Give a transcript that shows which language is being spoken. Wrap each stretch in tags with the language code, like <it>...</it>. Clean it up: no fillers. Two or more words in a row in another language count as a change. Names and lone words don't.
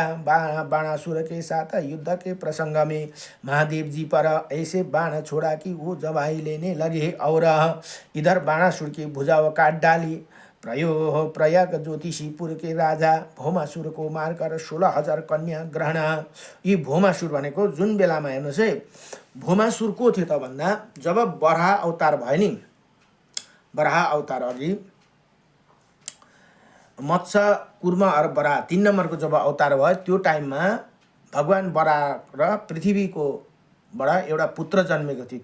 <hi>बाणासुर के साथ युद्ध के प्रसंग में महादेव जी पर ऐसे बाण छोड़ा कि वो जवाई लेने लगे और इधर बाणासुर की भुजाओं काट डाली। प्रयाग ज्योतिषीपुर के राजा भौमासुर को मारकर 16,000 कन्या ग्रहण।</hi> <ne>यी भौमासुर भनेको जुन बेलामा हेर्नुहोस् है, भौमासुर को थियो त भन्दा जब बराह अवतार भयो नि, बराह अवतार अघि मत्स्य कुर्म और बराह 3 नम्बरको जब अवतार भयो त्यो टाइममा भगवान बराह र पृथ्वीको बाट एउटा पुत्र जन्मेको थियो।</ne>